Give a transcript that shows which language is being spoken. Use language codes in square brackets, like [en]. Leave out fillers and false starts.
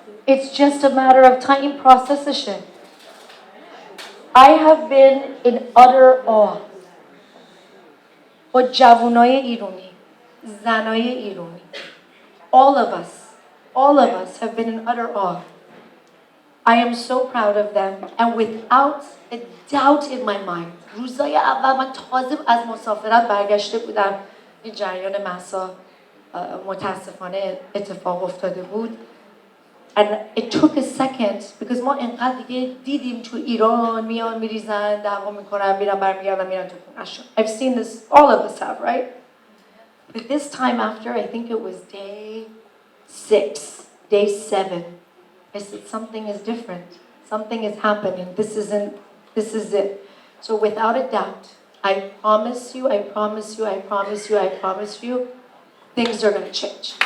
[en] It's just a matter of time processing. I have been in utter awe. [fa] با جوانای ایرانی، زنای ایرانی. [en] All of us have been in utter awe. I am so proud of them and without a doubt in my mind [fa] روزای اول من تازه از مسافرت برگشته بودم این جریان مهسا متاسفانه اتفاق افتاده بود [en] and it took a second because [fa] ما انقدر دیگه دیدیم تو ایران میان میریزن دعوا میکنن میرن برمیگردن میرن تو خونه‌شون [en] I've seen this, all of us have, right? But this time after, I think it was day 6, day 7, I said something is different, something is happening, this is it. So without a doubt, I promise you, things are going to change.